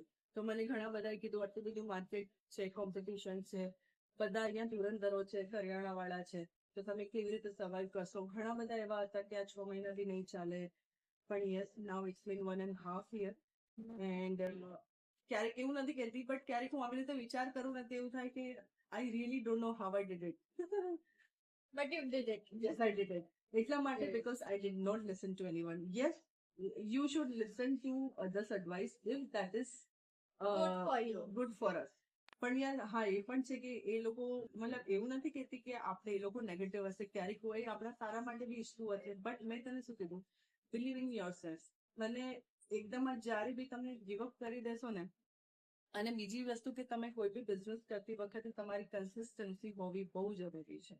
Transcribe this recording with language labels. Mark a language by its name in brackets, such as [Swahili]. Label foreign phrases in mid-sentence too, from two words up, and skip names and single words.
[Gujarati] તો મને ઘણા બધાએ કીધું આટલું બધું માર્કેટ છે, કોમ્પિટિશન છે, બધા અહીંયા ધુરંધરો છે, કરિયાણાવાળા છે, તો તમે કેવી રીતે સર્વાઈવ કરશો. ઘણા બધા એવા હતા કે આ 6 મહિનાથી નહીં ચાલે, પણ [English] yes now it's been 1.5 year and [Gujarati] ક્યારેક એવું નથી કહેતી બટ ક્યારેક હું આવી રીતે વિચાર કરું ને તો એવું થાય કે [English] I really don't know how I did it. But you did it. yes I did it. [Gujarati] એટલા માટે [English] because I did not listen to anyone. યસ you should listen to others advice if that is Good for you. good for us. [Gujarati] પણ યાર હા એ પણ છે કે એ લોકો, મતલબ એવું નથી કહેતી કે આપણે એ લોકો નેગેટિવ હશે, ક્યારેક કોઈ આપણા સારા માટે બી ઇશ્યુ હશે. બટ મેં તને શું કીધું, [English] believe in yourself. [Gujarati] અને એકદમ જ જ્યારે બી તમે [English] give up [Gujarati] કરી દેશો ને, અને બીજી વસ્તુ કે તમે કોઈ બી બિઝનેસ કરતી વખતે તમારી કન્સિસ્ટન્સી હોવી બહુ જરૂરી છે.